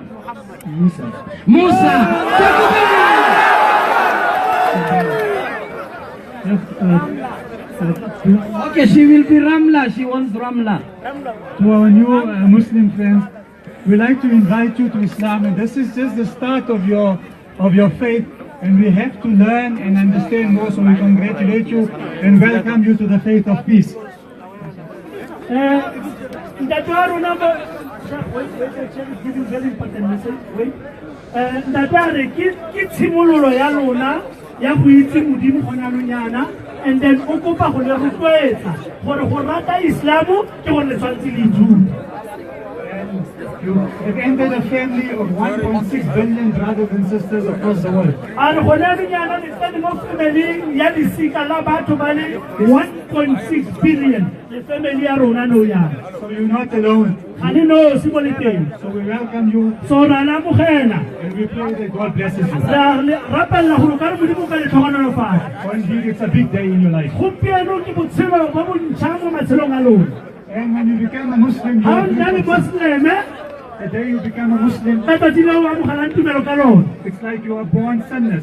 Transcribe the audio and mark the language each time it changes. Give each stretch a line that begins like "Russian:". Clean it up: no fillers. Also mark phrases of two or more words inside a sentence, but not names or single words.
English: Musa. Takbir. Okay, she will be Ramla. She wants Ramla. To our new Muslim friends, we like to invite you to Islam, and this is just the start of your faith, and we have to learn and understand more, so we congratulate you and welcome you to the faith of peace.
Tswana: ya go itse modimo gona lonyana
English: and then
Tswana: o kopa go le rotloetsa gore go rata islamu ke go le tshwantse le ithuta.
English: You have entered a family of 1.6 billion brothers and sisters across the world.
Tswana: And gona lonyana le tsene mo family ya disika la batho ba le 1.6 billion le family ya rona no ya.
English: So you're not alone. So we welcome you. So and we pray that God blesses you. For indeed it's a big day in your life. And when you become a Muslim, the day you become a Muslim, it's like you are born sinless.